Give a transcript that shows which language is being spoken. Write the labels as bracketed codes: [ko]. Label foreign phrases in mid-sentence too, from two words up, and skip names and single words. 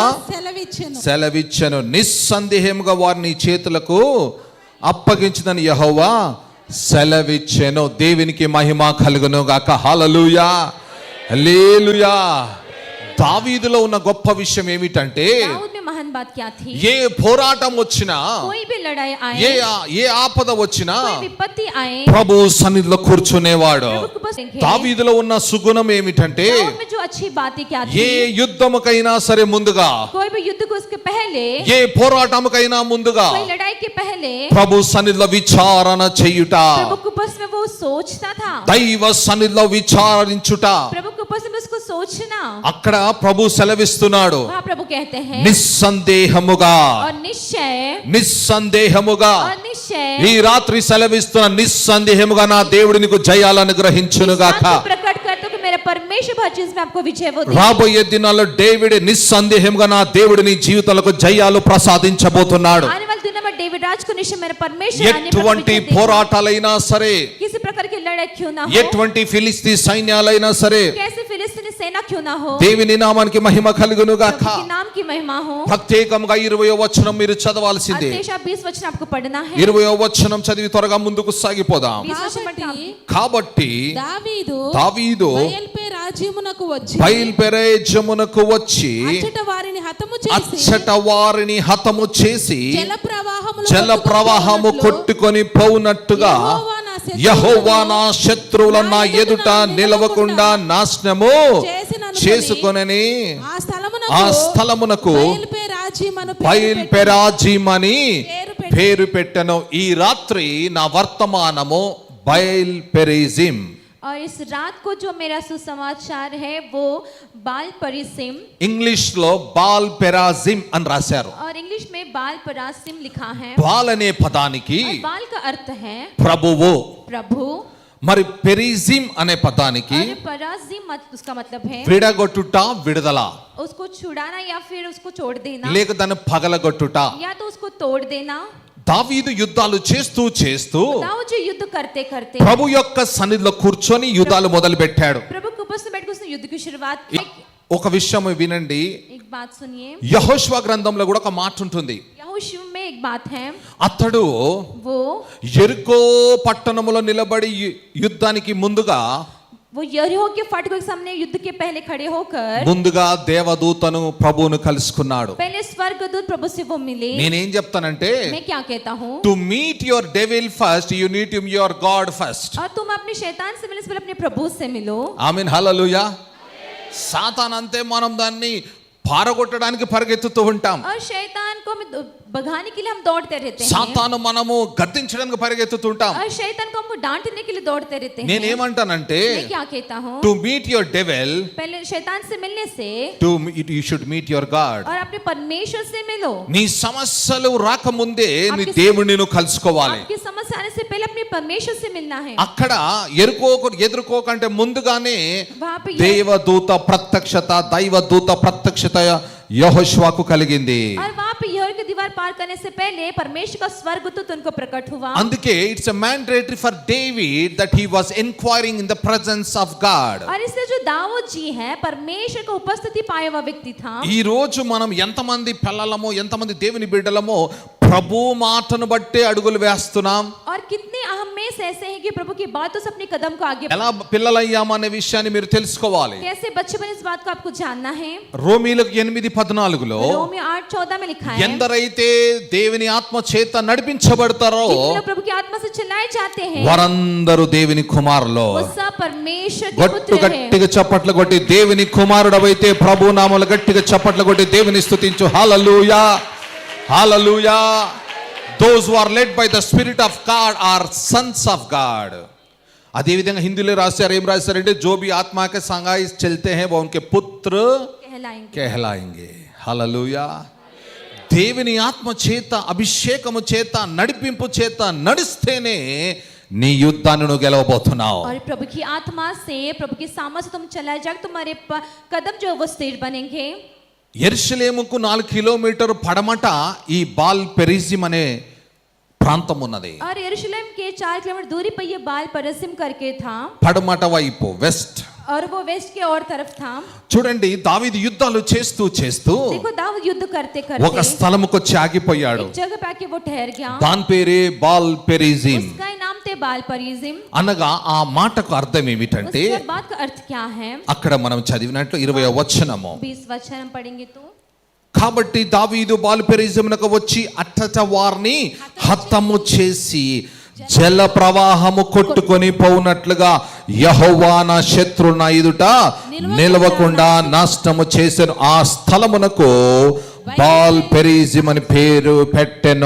[te] సెలవిచ్చెను. సెలవిచ్చెను. నిస్సందేహముగా వారిని చేతులకు అప్పగించుదని యెహోవా సెలవిచ్చెను. దేవునికి మహిమ కలుగును గాక. హల్లెలూయా హల్లెలూయా. దావీదులో ఉన్న గొప్ప విషయం ఏమిటంటే [hi] दाऊद में महान बात क्या थी? [te] ఏ పోరాటం వచ్చినా, [hi] कोई भी लड़ाई [te] ఏ [hi] आए, [te] ఏ ఆపద వచ్చినా [hi] कोई विपत्ति आए, [te] ప్రభు సన్నిధిలో కూర్చునేవాడు. [hi] प्रभु को बस देखें। [te] దావీదులో ఉన్న సుగుణం ఏమిటంటే [hi] दाऊद में जो अच्छी बातें क्या थी? [te] ఏ యుద్ధముకైనా సరే ముందుగా, [hi] कोई भी युद्ध को उसके पहले, [te] ఏ పోరాటముకైనా ముందుగా [hi] कोई लड़ाई के पहले [te] ప్రభు సన్నిధిలో విచారణ చేయుట, [hi] प्रभु के उपस में वो सोचता था। [te] దైవ సన్నిధిలో విచారించుట. [hi] प्रभु के उपस में उसको सोचना। [te] అక్కడ ప్రభు సెలవిస్తున్నాడు, [hi] वहाँ प्रभु कहते हैं [te] నిస్సందేహముగా [hi] और निश्चय, [te] నిస్సందేహముగా [hi] और निश्चय [te] ఈ రాత్రి సెలవిస్తున్న నిస్సందేహముగా నా దేవుడు నీకు జయాలు అనుగ్రహించునుగాక. [hi] आपको प्रकट कर दो कि मेरा परमेश्वर हर चीज में आपको विजय वो दे। [te] రాబోయే దినాల్లో డేవిడ్ నిస్సందేహంగా నా దేవుడు నీ జీవితాలకు జయాలు ప్రసాదించబోతున్నాడు. [hi] आने वाले दिनों में डेविड राज को निश्चय मेरा परमेश्वर आने पर [te] ఎటువంటి [hi] विजय देगा। [te] పోరాటాలైనా సరే, [hi] किसी प्रकार की लड़ाई क्यों ना हो, [te] ఎటువంటి ఫిలిస్తీ సైన్యాలైనా సరే, [hi] कैसे फिलिस्तीनी सेना क्यों ना हो, [te] దేవుని నామానికి మహిమ కలుగును గాక. [hi] प्रभु के नाम की महिमा हो। [te] ప్రత్యేకంగా 20వ వచనం మీరు చదవాల్సిందే. [hi] अध्यक्ष 20 वचन आपको पढ़ना है। [te] 20వ వచనం చదివి త్వరగా ముందుకు సాగిపోదాం. [hi] 20 वचन पढ़ना है। [te] కాబట్టి దావీదు బయల్పే రాజ్యమునకు వచ్చి బయల్పెరేజమునకు వచ్చి అచ్చట వారిని హతము చేసి అచ్చట వారిని హతము చేసి జల ప్రవాహము కొట్టుకొని పోవునట్టుగా యెహోవా నా శత్రువుల నా ఎదుట నిలవకుండా నాశనము చేసుకొనని ఆ స్థలమునకు బయల్పెరాజీమని పేరు పెట్టెను. ఈ రాత్రి నా వర్తమానము బయల్పెరిజిం. [hi] और इस रात को जो मेरा सुसमाचार है वो बाल परिसिम, [te] ఇంగ్లీష్ లో బాల్ పెరాజిం అని రాశారు. [hi] और इंग्लिश में बाल परासिम लिखा है। [te] బాల్ అనే పదానికి [hi] और बाल का अर्थ है [te] ప్రభువు, [hi] प्रभु, [te] మరి పెరిజిం అనే పదానికి [hi] और पराजिम उसका मतलब है [te] విడగొట్టుట, విడుదల, [hi] उसको छुड़ाना या फिर उसको छोड़ देना, [te] లేక దాన్ని పగలగొట్టుట. [hi] या तो उसको तोड़ देना। [te] దావీదు యుద్ధాలు చేస్తూ చేస్తూ [hi] दाऊद जो युद्ध करते करते [te] ప్రభు యొక్క సన్నిధిలో కూర్చొని యుద్ధాలు మొదలు పెట్టాడు. [hi] प्रभु के ऊपर से बैठ के उसने युद्ध की शुरुआत की। [te] ఒక విషయం వినండి, [hi] एक बात सुनिए, [te] యెహోషువ గ్రంథంలో కూడా ఒక మాట ఉంటుంది. [hi] यहोशू में एक बात है, [te] అతడు [hi] वो [te] యెరికో పట్టణములో నిలబడి యుద్ధానికి ముందుగా [hi] यरीहो के फाटकों के सामने युद्ध के पहले खड़े होकर [te] ముందుగా దేవదూతను ప్రభువును కలుసుకున్నాడు. [hi] पहले स्वर्गदूत प्रभु से वो मिले। [te] నేనేం చెప్తానంటే, [hi] मैं क्या कहता हूँ, [en] to meet your devil first you need to your God first. [hi] और तुम अपने शैतान से मिलने से पहले अपने प्रभु से मिलो। [te] ఆమేన్ హల్లెలూయా. సాతాన్ అంతే మనం దాన్ని పారగొట్టడానికి పరిగెత్తుతూ ఉంటాం. [hi] और शैतान को हम भगाने के लिए हम दौड़ते रहते हैं। [te] సాతాను మనము గద్దించడానికి పరిగెత్తుతుంటాం. [hi] और शैतान को हमको डांटने के लिए दौड़ते रहते हैं। [te] నేనేమంటానంటే, [hi] मैं क्या कहता हूँ, [en] to meet your devil [hi] पहले शैतान से मिलने से [en] you should meet your God. [hi] और अपने परमेश्वर से मिलो। [te] నీ సమస్యలు రాకముందే నీ దేవుడిని నువ్వు కలుసుకోవాలి. [hi] आपकी समस्या आने से पहले अपने परमेश्वर से मिलना है। [te] అక్కడ ఎదుర్కోకంటే ముందుగానే [hi] वहाँ पे [te] దేవదూత ప్రత్యక్షత, దైవదూత ప్రత్యక్షత యెహోషువకు కలిగింది. [hi] और वहाँ पे यहोवा की दीवार पार करने से पहले परमेश्वर का स्वर्गदूत उनको प्रकट हुआ। [en] అందుకే it's a mandatory for David that he was enquiring in the presence of God. [hi] और इससे जो दाऊद जी है परमेश्वर का उपस्थिति पाया हुआ व्यक्ति था। [te] ఈ రోజు మనం ఎంతమంది పిల్లలమో, ఎంతమంది దేవుని బిడ్డలమో ప్రభు మాటను బట్టే అడుగులు వేస్తున్నాం. [hi] और कितने अहम में से ऐसे हैं कि प्रभु की बातों से अपने कदम को आगे [te] ఎలా పిల్లలయ్యామా అనే విషయాన్ని మీరు తెలుసుకోవాలి. [hi] कैसे बच्चे बने इस बात को आपको जानना है। [te] రోమీయులకు 8:14లో [hi] रोमी 8:14 में लिखा है, [te] ఎందరైతే దేవుని ఆత్మ చేత నడిపించబడతారో [hi] जितने लोग प्रभु की आत्मा से चलाए जाते हैं [te] వారందరూ దేవుని కుమారులు. [hi] वो सब परमेश्वर के [te] గట్టు [hi] पुत्र हैं। [te] గట్టిగా చప్పట్లు కొట్టి దేవుని కుమారుడవైతే ప్రభు నామములో గట్టిగా చప్పట్లు కొట్టి దేవుని స్తుతించు. హల్లెలూయా హల్లెలూయా. [en] Those who are led by the Spirit of God are sons of God. [te] అదే విధంగా హిందీలో రాశారు, ఏం రాశారంటే [hi] जो भी आत्मा के संगाई चलते हैं वो उनके पुत्र कहलाएंगे। कहलाएंगे. [te] హల్లెలూయా. దేవుని ఆత్మ చేత అభిషేకము చేత నడిపింపు చేత నడిస్తేనే నీ యుద్ధాన్ని నువ్వు గెలవబోతున్నావు. [hi] और प्रभु की आत्मा से, प्रभु की सामर्थ से तुम चलाए जाओ, तुम्हारे कदम जो वो स्थिर बनेंगे. [te] యెరూషలేముకు 4 కిలోమీటర్ పడమట ఈ బాల్ పెరిజిం అనే ప్రాంతం ఉన్నది. [hi] और यरूशलेम के 4 किलोमीटर दूरी पर ये बाल परसिम करके था, [te] పడమట వైపు వెస్ట్. [hi] और वो वेस्ट के और तरफ था. [te] చూడండి, దావీదు యుద్ధాలు చేస్తూ చేస్తూ [hi] देखो दाऊद युद्ध करते [te] ఒక [hi] करते [te] స్థలముకు వచ్చి ఆగిపోయాడు. [hi] एक जगह पे आके वो ठहर गया. [te] దాని పేరే బాల్ పెరిజిం. [hi] उसका नाम थे बाल परिजिम. [te] అనగా ఆ మాటకు అర్థం ఏమిటంటే, [hi] उसके बात का अर्थ क्या है? [te] అక్కడ మనం చదివినట్లు 20వ వచనము. [hi] 20 वचन हम पढ़ेंगे तो, [te] కాబట్టి దావీదు బాల్ పెరిజిమునకు వచ్చి అట్టట వారిని హతము చేసి జల ప్రవాహము కొట్టుకొని పోవునట్లుగా యెహోవా నా శత్రు నా ఎదుట నిలవకుండా నాశనము చేసెను. ఆ స్థలమునకు బాల్ పెరిజిం అని పేరు పెట్టెను.